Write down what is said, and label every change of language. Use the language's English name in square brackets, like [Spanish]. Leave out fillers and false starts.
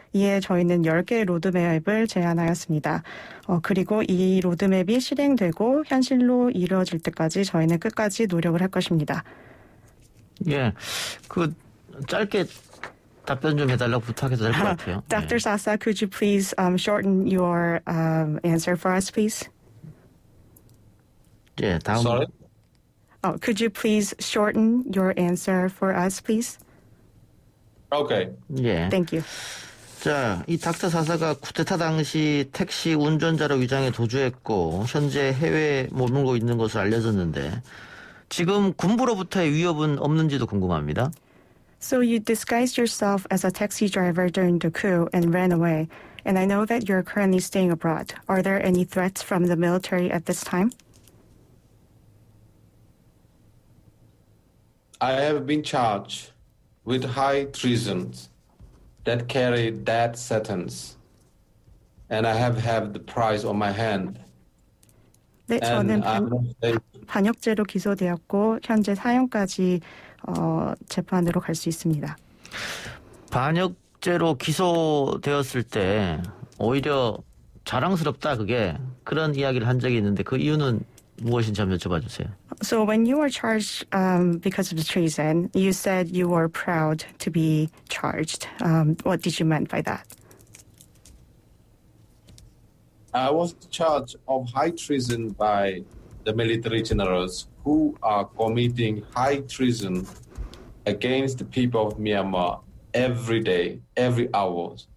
[Korean] 이에 저희는 10개의 로드맵을 제안하였습니다. 그리고 이 로드맵이 실행되고 현실로 이루어질 때까지 저희는 끝까지 노력을 할 것입니다. 예, 짧게 답변 좀 해달라고 부탁해도 될 것 같아요. [English] Dr. Sasa, could you please shorten your answer for us, please? [Korean] 예, 다음. [English] Sorry? Could you please shorten your answer for us, please? Okay. [Korean] 예. [English] Thank you. [Korean] 자, 이 닥터 사사가 쿠데타 당시 택시 운전자로 위장해 도주했고 현재 해외에 머물고 있는 것으로 알려졌는데 지금 군부로부터의 위협은 없는지도 궁금합니다. [English] So you disguised yourself as a taxi driver during the coup and ran away. And I know that you're currently staying abroad. Are there any threats from the military at this time? I have been charged with high treason that carry death sentence, and I have had the price on my hand. [Korean] 네, 저는 반역죄로 기소되었고 현재 사형까지 재판으로 갈 수 있습니다. 반역죄로 기소되었을 때 오히려 자랑스럽다 그런 이야기를 한 적이 있는데 그 이유는 무엇인지 한번 여쭤봐 주세요. [English] So when you were charged because of the treason, you said you were proud to be charged. What did you mean by that? I was charged of high treason by the military generals who are committing high treason against the people of Myanmar every day, every hour.